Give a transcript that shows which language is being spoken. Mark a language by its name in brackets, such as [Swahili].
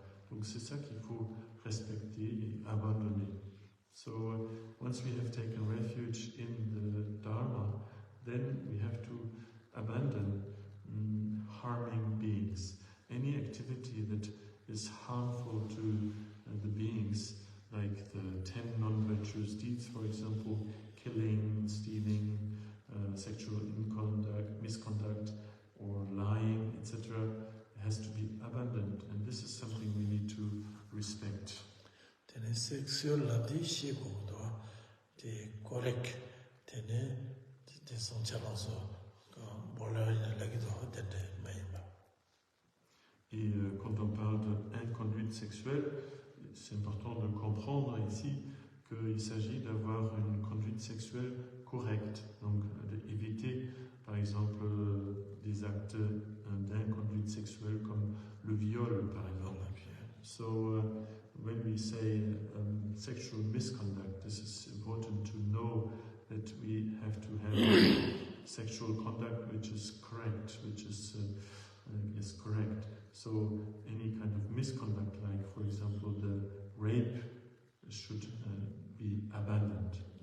[French] Donc c'est ça qu'il faut respecter et abandonner. [English] So once we have taken refuge in the Dharma, then we have to abandon harming beings. Any activity that is harmful to the beings, like the 10 non-virtuous deeds, for example, killing, stealing, sexual misconduct, or lying, etc., has to be abandoned, and this is something we need to respect. Tene sexual labdi shi gomdo de correct tene de son chalazo bola lagido tende maïba. [French] Et quand on parle d'inconduite sexuelle, c'est important de comprendre ici qu'il s'agit d'avoir une conduite sexuelle correcte, donc d'éviter par exemple des actes d'inconduite sexuelle comme le viol par exemple. [English] So when we say sexual misconduct, this is important to know that we have to have sexual conduct which is correct, which is correct. So any kind of misconduct, like for example the rape, should be abandoned.